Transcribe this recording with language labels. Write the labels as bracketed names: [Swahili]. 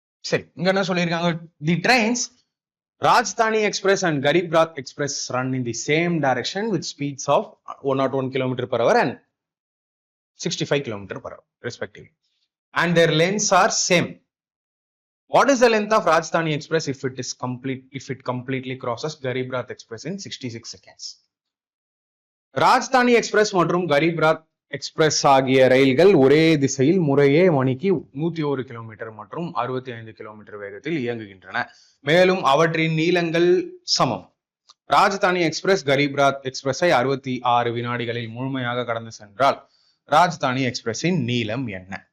[Tamil] சரி, இங்க என்ன சொல்லியிருக்காங்க? [English] The trains Rajdhani express and Garib Rath express run in the same direction with speeds of 101 km per hour and 65 km per hour respectively, and their lengths are same. What is the length of Rajdhani Express if it completely crosses Garib Rath Express in 66 seconds? [Tamil] Rajdhani express மற்றும் கரீப் ராத் express ஆகிய ரயில்கள் ஒரே திசையில் முறையே மணிக்கு 101 kilometre மற்றும் 65 kilometre வேகத்தில் இயங்குகின்றன. மேலும் அவற்றின் நீளங்கள் சமம். ராஜதானி எக்ஸ்பிரஸ் கரீப் ராத் எக்ஸ்பிரஸை 66 வினாடிகளில் முழுமையாக கடந்து சென்றால் ராஜதானி எக்ஸ்பிரஸின் நீளம் என்ன?